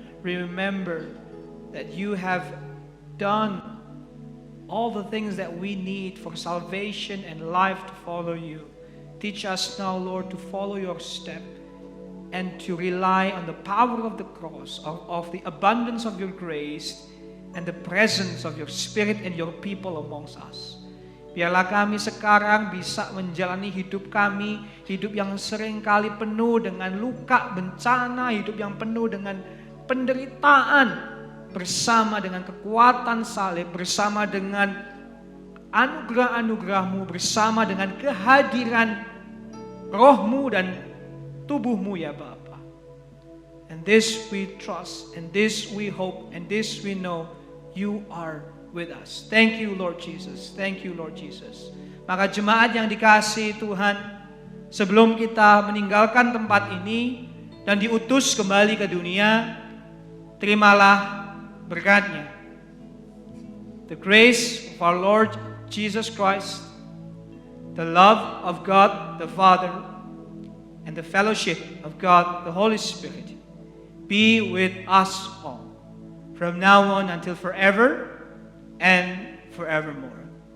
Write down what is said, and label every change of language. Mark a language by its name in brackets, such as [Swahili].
[English] Remember that you have done all the things that we need for salvation and life to follow you. Teach us now, Lord, to follow your step and to rely on the power of the cross, of the abundance of your grace, and the presence of your Spirit and your people amongst us. [Indonesian] Biarlah kami sekarang bisa menjalani hidup kami, hidup yang seringkali penuh dengan luka, bencana, hidup yang penuh dengan penderitaan, bersama dengan kekuatan salib, bersama dengan anugerah-anugerah-Mu, bersama dengan kehadiran roh-Mu dan tubuh-Mu ya Bapa. [English] And this we trust, and this we hope, and this we know, you are with us. Thank you, Lord Jesus. Thank you, Lord Jesus. [Indonesian] Maka jemaat yang dikasihi Tuhan, sebelum kita meninggalkan tempat ini dan diutus kembali ke dunia, terimalah berkatnya. [English] The grace of our Lord Jesus Christ, the love of God the Father, and the fellowship of God the Holy Spirit be with us all, from now on until forever and forevermore.